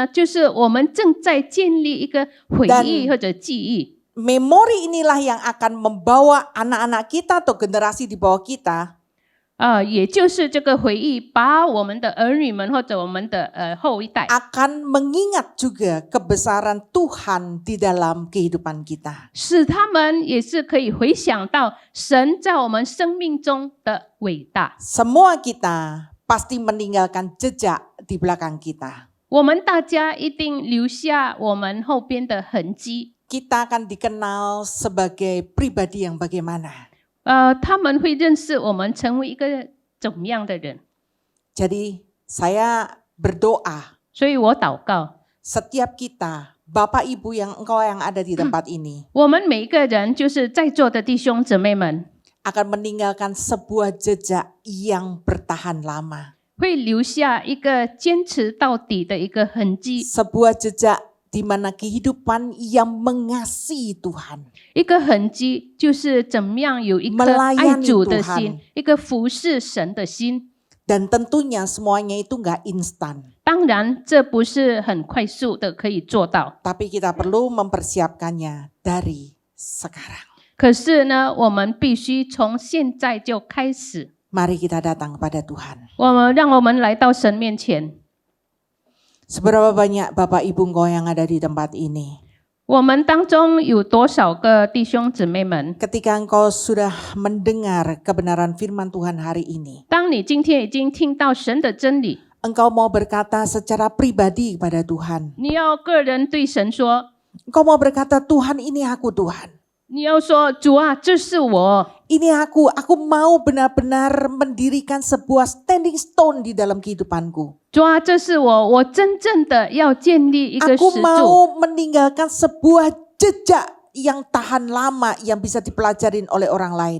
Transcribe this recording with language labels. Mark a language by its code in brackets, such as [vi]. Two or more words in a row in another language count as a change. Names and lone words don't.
[zh] 就是我们正在建立一个回忆或者记忆。 [id] Memori inilah yang akan membawa anak-anak kita atau generasi di bawah kita [zh] 也就是这个回忆，把我们的儿女们或者我们的后一代， [id] akan mengingat juga kebesaran Tuhan di dalam kehidupan kita. [zh] 使他们也是可以回想到神在我们生命中的伟大。 [id] Semua kita pasti meninggalkan jejak di belakang kita. [zh] 我们大家一定留下我们后边的痕迹。 [id] Kita akan dikenal sebagai pribadi yang bagaimana. [zh] 他们会认识我们成为一个怎么样的人。 [id] Jadi saya berdoa [zh] 所以我祷告， [id] setiap kita, Bapak Ibu engkau yang ada di tempat ini, [zh] 我们每一个人，就是在座的弟兄姊妹们， [id] akan meninggalkan sebuah jejak yang bertahan lama. [zh] 会留下一个坚持到底的一个痕迹， [id] Sebuah jejak di mana kehidupan yang mengasihi Tuhan. [zh] 一个痕迹就是怎么样有一颗 [id] Melayani [zh] 爱主的 [id] Tuhan [zh] 心，一个服侍神的心。 [id] Dan tentunya semuanya itu nggak instan. [zh] 当然，这不是很快速的可以做到， [id] Tapi kita perlu mempersiapkannya dari sekarang. [zh] 可是呢，我们必须从现在就开始， [id] Mari kita datang kepada Tuhan. [zh] 让我们来到神面前。 [id] Seberapa banyak Bapak Ibu engkau yang ada di tempat ini? [zh] 我们当中有多少个弟兄姊妹们？ [id] Ketika engkau sudah mendengar kebenaran firman Tuhan hari ini, [zh] 当你今天已经听到神的真理， [id] engkau mau berkata secara pribadi kepada Tuhan. [zh] 你要个人对神说， [id] Engkau mau berkata, Tuhan ini aku Tuhan. [zh] 你要说主啊，这是我， [id] Ini aku mau benar-benar mendirikan sebuah [en] standing stone [id] di dalam kehidupanku. [zh] 主啊，这是我，我真正的要建立一个石 [id] Aku [zh] 柱， [id] mau meninggalkan sebuah jejak yang tahan lama yang bisa dipelajarin oleh orang lain.